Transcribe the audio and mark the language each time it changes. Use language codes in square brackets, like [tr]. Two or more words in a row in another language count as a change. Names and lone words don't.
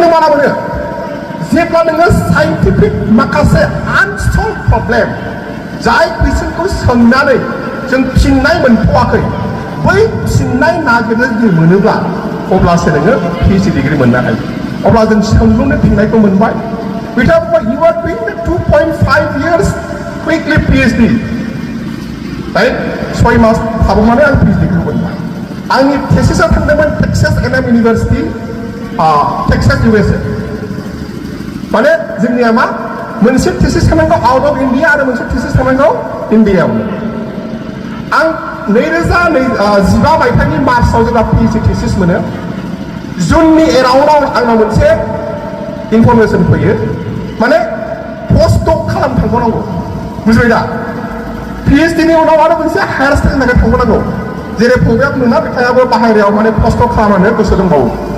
[brx] नों माला मोनो जेब्ला नोङो साइन्टिफिक माखासे [en] unsolved problem [brx] जाय कुइसनखौ सोंनानै जों फिननाय मोनथ'वाखै बै फिननाय नागिरनो जुदि मोनोब्ला अब्लासो नोङो PhD डिग्री मोननो हायो अब्ला जों सोंलुनो फिननायखौ मोनबाय बिथांमोना [en] you are doing the 2.5 years quickly PhD [brx] राइट 6 मास थाबावनानै आं PhD डिग्री मोनबाय आंनि थेसिसआ थांदोंमोन टेक्सास A&M इउनिभार्सिटि टेक्सास USA माने जोंनिया मा मोनसे थेसिस थानांगौ [en] out of India [brx] आरो मोनसे थेसिस थानांगौ इन्डियायावनो आं 2015 मायथाइनि मार्चआव जेब्ला PhD थेसिस मोनो जुननि एराउन्डआव आंनाव मोनसे इनफरमेसन फैयो माने पस्टडक खालामनो थांबावनांगौ बुजिबाय दा PhDनि उनाव आरो मोनसे [en] higher studyni [brx] थाखाय थांबावनांगौ जेरै फंबाया बुंदोंना बिथाङाबो बाहेरायाव माने पस्टडक खालामनो गोसो दंबावो